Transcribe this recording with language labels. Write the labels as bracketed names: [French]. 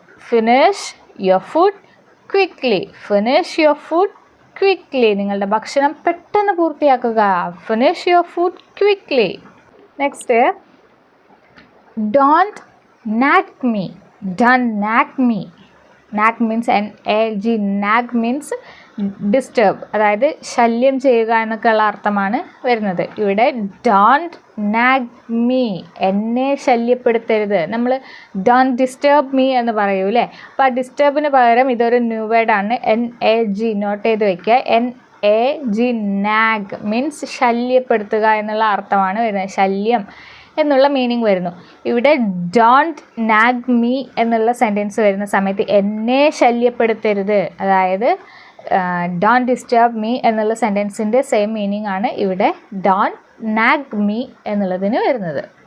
[English] Finish your food quickly. Finish your food quickly. [Malayalam] നിങ്ങളുടെ ഭക്ഷണം പെട്ടെന്ന് പൂർത്തിയാക്കുക. [English] Finish your food quickly. Next, don't nag me. Don't nag me. Nag means N-A-G. Nag means disturb. [Malayalam] അതായത് ശല്യം ചെയ്യുക എന്നൊക്കെയുള്ള അർത്ഥമാണ് വരുന്നത്. [English] ഇവിടെ don't nag me. [Malayalam] എന്നെ ശല്യപ്പെടുത്തരുത്. നമ്മൾ [English] don't disturb me [Malayalam] എന്ന് പറയൂ അല്ലേ. അപ്പോൾ ആ ഡിസ്റ്റർബിന് പകരം ഇതൊരു ന്യൂ വേർഡാണ്. N-A-G. നോട്ട് ചെയ്ത് വയ്ക്കുക. N-A-G. nag മീൻസ് ശല്യപ്പെടുത്തുക എന്നുള്ള അർത്ഥമാണ് വരുന്നത്. ശല്യം എന്നുള്ള മീനിങ് വരുന്നു. ഇവിടെ [English] don't nag me [Malayalam] എന്നുള്ള സെൻറ്റൻസ് വരുന്ന സമയത്ത് എന്നെ ശല്യപ്പെടുത്തരുത്, അതായത് [English] don't disturb me [Malayalam] എന്നുള്ള സെൻറ്റൻസിൻ്റെ സെയിം മീനിങ് ആണ് ഇവിടെ ഡോണ്ട് നാഗ് മീ എന്നുള്ളതിന് വരുന്നത്.